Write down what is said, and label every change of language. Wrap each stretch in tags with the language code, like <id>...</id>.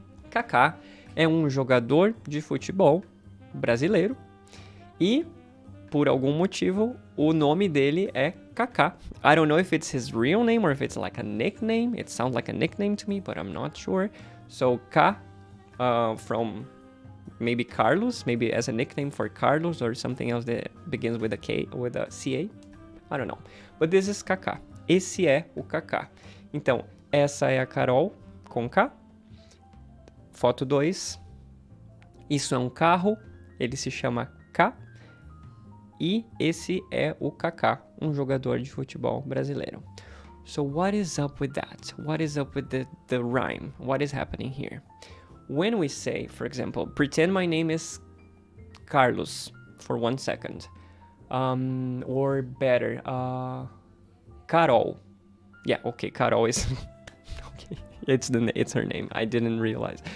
<pt>KK é um jogador de futebol brasileiro e, por algum motivo, o nome dele é KK.</pt> <en>I don't know if it's his real name or if it's like a nickname. It sounds like a nickname to me, but I'm not sure. So, K from maybe Carlos, maybe as a nickname for Carlos or something else that begins with a K, with a CA. I don't know. But this is KK.</en> <pt>Esse é o KK. Então, essa é a Carol com K. Foto 2. Isso é um carro. Ele se chama K. E esse é o KK, um jogador de futebol brasileiro.</pt> <en>So what is up with that? What is up with the rhyme? What is happening here? When we say, for example, pretend my name is Carlos for 1 second. Or better, Carol. Yeah, okay, Carol is... okay, it's her name. I didn't realize.</en>